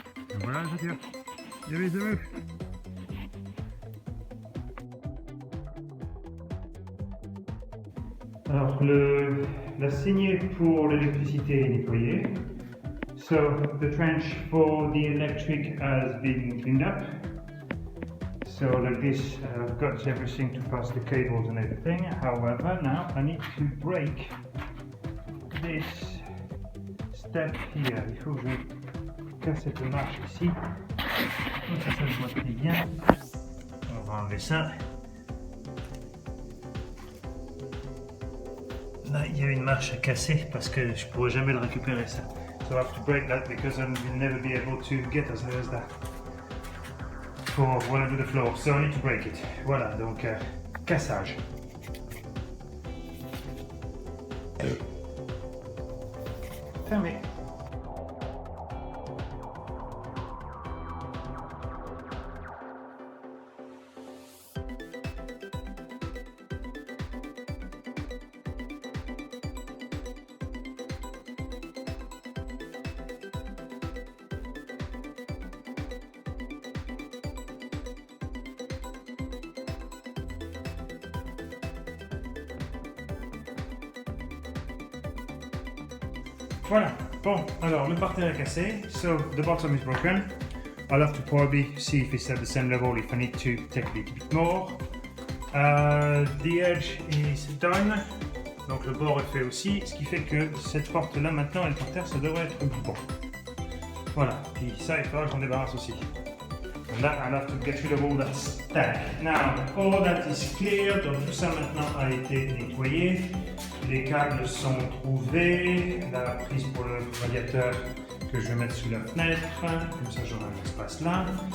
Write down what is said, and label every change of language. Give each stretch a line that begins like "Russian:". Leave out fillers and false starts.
French: Et voilà, je tire. Il y avait deux. Alors, la saignée pour l'électricité est nettoyée.
English: So, the trench for the electric has been cleaned up. So like this, I've got everything to pass the cables and everything. However, now I need to break this step here.
French: Il faut que je casse cette marche ici. Donc ça se voit très bien. On va enlever ça. Là, il y a une marche à casser parce que je ne pourrai jamais le récupérer ça.
English: So I have to break that because I will never be able to get as high as that. For when I do the floor, so I need to break it.
French: Voilà, donc cassage. Fermé. Voilà, bon, alors le parterre est cassé,
English: so the bottom is broken. I'll have to probably see if it's at the same level, if I need to take a little bit more. The edge is done,
French: donc le bord est fait aussi, ce qui fait que cette porte-là maintenant, et le parterre, ça devrait être bon. Voilà, puis ça, il faudra que j'en débarrasse aussi.
English: And that, I'll have to get rid of all that stack. Now, all that is clear,
French: donc tout ça maintenant a été nettoyé. Les câbles sont trouvés, la prise pour le radiateur que je vais mettre sous la fenêtre, comme ça j'aurai un espace là.